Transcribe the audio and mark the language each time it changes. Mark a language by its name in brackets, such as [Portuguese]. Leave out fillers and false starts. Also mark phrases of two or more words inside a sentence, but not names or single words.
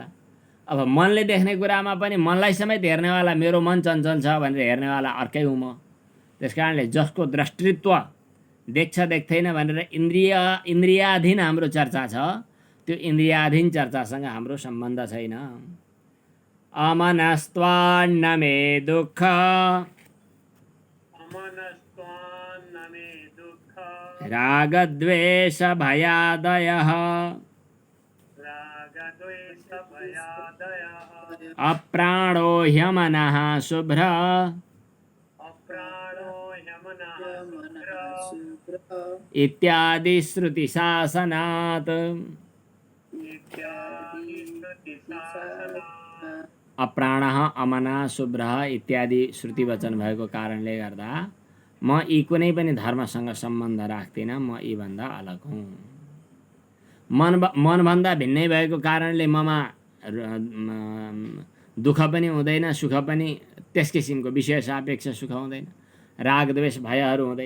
[Nepali] अब मनले देख्ने कुरामा पनि मनलाई समेत हेर्नेवाला मेरो मन चञ्चल छ भनेर हेर्नेवाला अर्कै हुँ म। त्यस कारणले जसको दृष्टित्व देख्छ देख्दैन भनेर इन्द्रियाधीन हाम्रो चर्चा छ, त्यो इन्द्रियाधीन चर्चासँग हाम्रो सम्बन्ध छैन। [Sanskrit] अमनस्त्वान्न मे दुःख रागद्वेष भयादयः अप्राणो ह्यमनः शुभ्र इत्यादि श्रुति शासनात्। अप्राणः अमना शुभ्र [Nepali] इत्यादि श्रुति वचन भएको कारणले गर्दा म यी कुनै पनि धर्मसँग सम्बन्ध राख्दिनँ, म यी भन्दा अलग हुँ। मनभन्दा भिन्नै भएको कारणले ममा दुःख पनि हुँदैन, सुख पनि त्यस किसिमको विषय सापेक्ष सुख हुँदैन, राग द्वेष भयहरू हुँदैन।